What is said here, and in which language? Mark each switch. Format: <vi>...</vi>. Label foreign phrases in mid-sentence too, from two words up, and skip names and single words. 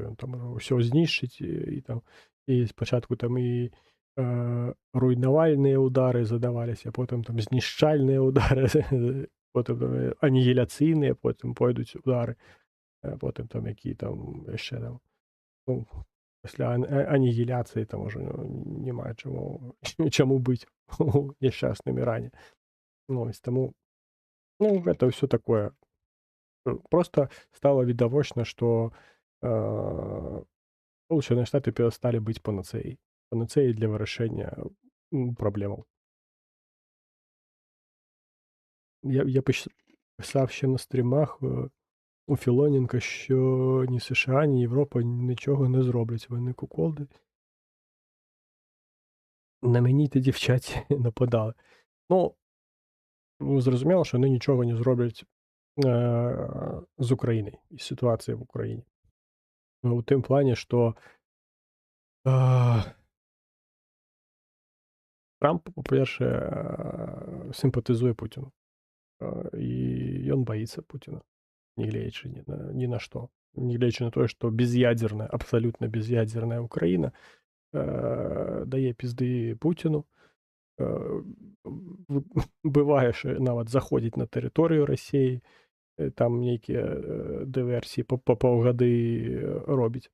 <be>ён там ўсё знішчыць і там і спачатку там і руйнавальныя ўдары задаваліся, потым там знішчальныя ўдары, потым анігіляцыйныя, потым пойдуць удары, потым там які там яшчэ там, ну, пасля анігіляцыі там ужо няма чаму быць у няшчасным Іране. Ось таму, ну, гэта ўсё такое. Просто стало відавочна, што Сполучаныя Штаты перасталі быць панацэяй для вырашэння праблемаў.</be> <uk>Я писав ще на стрімах у Філоненка, що ні США, ні Європа нічого не зроблять. Вони куколди. На мені ті дівчаті нападали. Ну, зрозуміло, що вони нічого не зроблять з України і ситуації в Україні. У тим плані, що Трамп, по-перше, симпатизує Путіну.</uk> <be>І ён баіцца Пуціна, нягледзячы ні на што. Нягледзячы на тое, што без'ядзерная, абсалютна без'ядзерная Ўкраіна дае пізды Пуціну, бывае, што нават заходзіць на тэрыторыю Расіі, там нейкія дыверсіі па паўгады робіць.</be>